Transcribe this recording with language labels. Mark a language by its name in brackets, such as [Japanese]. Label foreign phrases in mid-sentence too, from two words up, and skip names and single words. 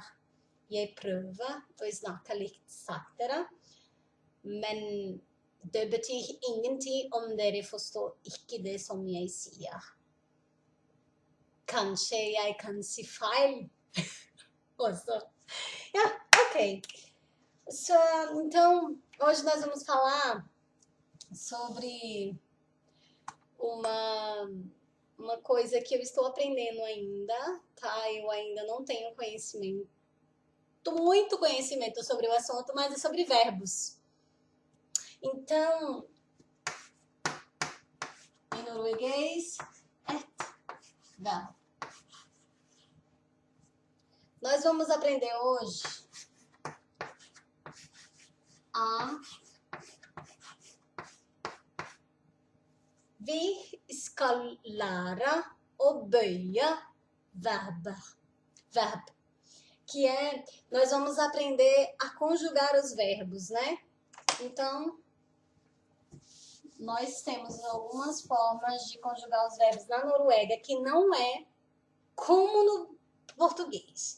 [Norwegian] Jeg prøver å snakke litt saktere, men det betyr ingenting om dere forstår ikke det som jeg sier. Kanskje jeg kan si feil også. Ja, ok. [Portuguese] Então, hoje nós vamos falar sobre uma coisa que eu estou aprendendo ainda, tá? Eu ainda não tenho muito conhecimento sobre o assunto, mas é sobre verbos. Então, em norueguês, verbo. Nós vamos aprender hoje a [Norwegian] vi skal lære å bøye verb. [Portuguese] Que é, nós vamos aprender a conjugar os verbos, né? Então, nós temos algumas formas de conjugar os verbos na Noruega que não é como no português.